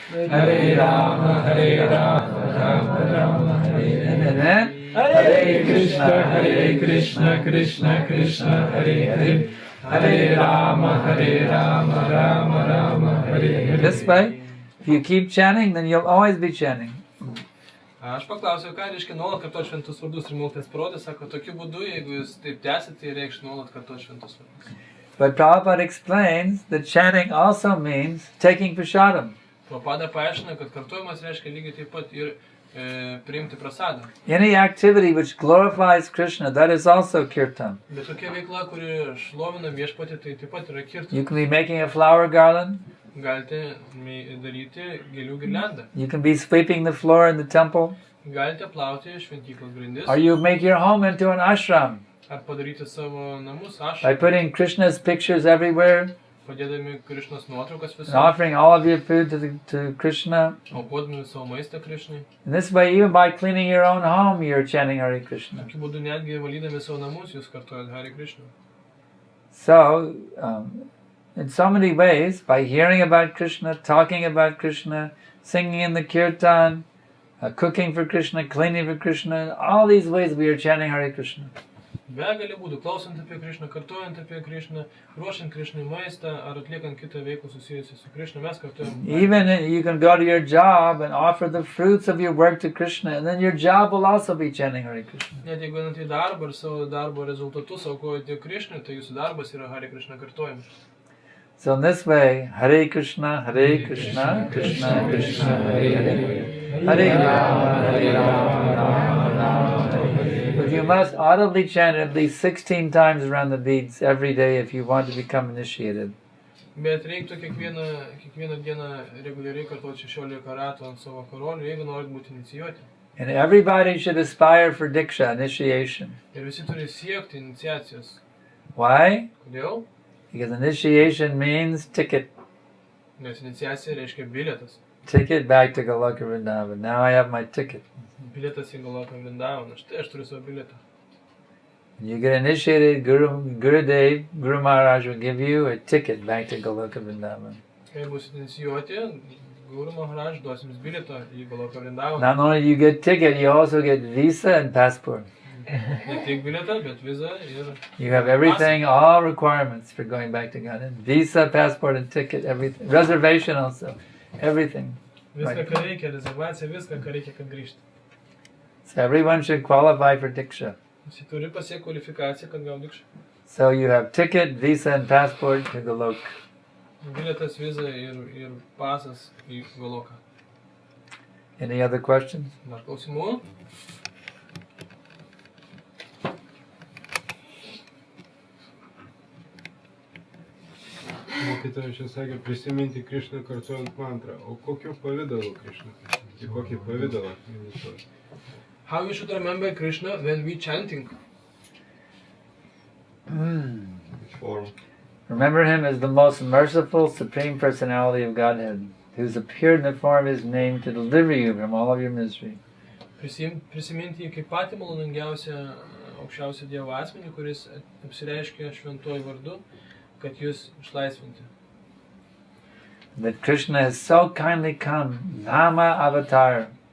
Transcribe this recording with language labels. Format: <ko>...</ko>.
<sa>Hare Rama, Rama Rama, Hare Hare.</sa> <en>And then,</en> <sa>Hare Krishna, Krishna Krishna, Hare Hare. Hare Rama, Rama Rama, Hare Hare.</sa> <en>This way, if you keep chanting, then you'll always be chanting.</en> <lt>Aš paklausiau, ką reiškia nuolat kartuoti šventus vardus ir maldas protas, sako, tokiu būdu, jeigu jūs taip tęsit, tai reikš nuolat kartuoti šventus vardus.</lt> <en>But Prabhupada explains that chanting also means taking prasadam.</en> <lt>Prabhupada paaiškina, kad kartuojimas reiškia lygiai taip pat ir priimti prasadą.</lt> <en>Any activity which glorifies Krishna, that is also kirtan.</en> <lt>Bet tokia veikla, kuri šlovina viešpatį, tai taip pat yra kirtan.</lt> <en>You can be making a flower garland.</en> <lt>Galite daryti gėlių girliandą.</lt> <en>You can be sweeping the floor in the temple.</en> <lt>Galite plauti šventyklos grindis.</lt> <en>Or you make your home into an ashram.</en> <lt>Ar padaryti savo namus,</lt> <en>By putting Krishna's pictures everywhere,</en> <lt>padėdami Krišnos nuotraukas</lt> <en>and</en> <lt>visur,</lt> <en>offering all of your food to Krishna.</en> <lt>aukodami savo maistą Krišnai.</lt> <en>In this way, even by cleaning your own home, you're chanting Hare Krishna.</en> <lt>Tokiu būdu netgi valydami savo namus jūs kartuojat Hare Krishna.</lt> <en>So, in so many ways, by hearing about Krishna, talking about Krishna, singing in the kirtan, cooking for Krishna, cleaning for Krishna, all these ways we are chanting Hare Krishna.</en> <lt>Begalė būdų, klausant apie Krišną, kartuojant apie Krišną, ruošiant Krišnai maistą ar atliekant kitą veiklą susijusią su Krišna, mes kartuojam.</lt> <en>Even you can go to your job and offer the fruits of your work to Krishna, and then your job will also be chanting Hare Krishna.</en> <lt>Net jeigu einat į darbą ir savo darbo rezultatus aukojate Krišnai, tai jūsų darbas yra Hare Krishna kartuojimas.</lt> <en>So in this way,</en> <sa>Hare Krishna, Hare Krishna, Krishna Krishna, Hare Hare, Hare Rama, Hare Rama, Rama Rama, Hare Hare.</sa> <en>But you must audibly chant at least 16 times around the beads every day if you want to become initiated.</en> <lt>Bet reiktų kiekvieną dieną reguliariai kartuoti 16 ratų ant savo karolių, jeigu norit būti inicijuoti.</lt> <en>And everybody should aspire for Diksha, initiation.</en> <lt>Ir visi turi siekti iniciacijos.</lt> <en>Why?</en> <lt>Kodėl?</lt> <en>Because initiation means ticket.</en> <lt>Nes iniciacija reiškia bilietas.</lt> <en>Ticket back to Goloka Vrindavan. Now I have my ticket.</en> <lt>Bilietas į Goloką Vrindavan. Štai aš turiu savo bilietą.</lt> <en>You get initiated, Gurudev, Guru Maharaj will give you a ticket back to Goloka Vrindavan.</en> <lt>Kai bus inicijuoti, Guru Maharaj duos jums bilietą į Goloką Vrindavan.</lt> <en>Not only do you get ticket, you also get visa and passport.</en> <lt>Ne tik bilietą, bet vizą ir...</lt> <en>You have everything, all requirements for going back to Godhead. Visa, passport, and ticket, everything. Reservation also, everything.</en> <lt>Viską, ką reikia, rezervacija, viską, ką reikia, kad grįžti.</lt> <en>So everyone should qualify for Diksha.</en> <lt>Visi turi pasiekti kvalifikaciją, kad gautų Dikšą.</lt> <en>So you have ticket, visa, and passport to Golok.</en> <lt>Bilietas, viza ir pasas į Goloką.</lt> <en>Any other questions?</en> <lt>Dar klausimų? Mokytojas čia sakė prisiminti Krišną kartuojant mantrą. O kokiu pavidalu Krišną? Į kokį pavidalą?</lt> <en>How you should remember Krishna when we chanting? Which form? Remember him as the most merciful Supreme Personality of Godhead, who's appeared in the form of his name to deliver you from all of your misery.</en> <lt>Prisiminti jį kaip patį maloningiausią, aukščiausią Dievo asmenį, kuris apsireiškia šventuoju vardu, kad jūs išlaisvinti.</lt> <en>That Krishna has so kindly come, Nama Avatar.</en>